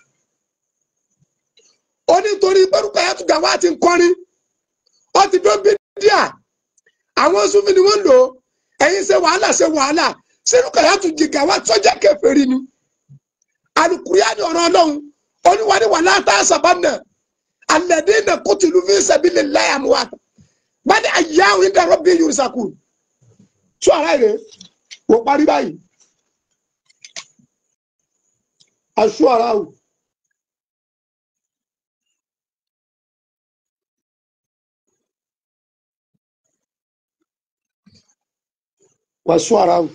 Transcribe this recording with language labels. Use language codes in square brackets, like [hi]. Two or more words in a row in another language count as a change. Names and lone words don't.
[yo] Ó ní torí Rukayatu Gawat ti ń kọrin. Ó ti dó bídíà. Àwọn Sufi ni wọ́n lò ó. Ẹ̀yin ṣe wàhálà ṣe wàhálà. Ṣé Rukayatu Gawat sọ́jà kèfèrí ni? Al-Qur'an ọ̀rọ̀ Ọlọ́run. Ó ní wà ní [ar] ولا تحسبن الذين قتلوا في سبيل الله أمواتا. بل أحياء عند ربهم يرزقون. [yo] Sọ ara rẹ̀ wò parí báyìí. Aṣọ ara o. Wà sọ ara o.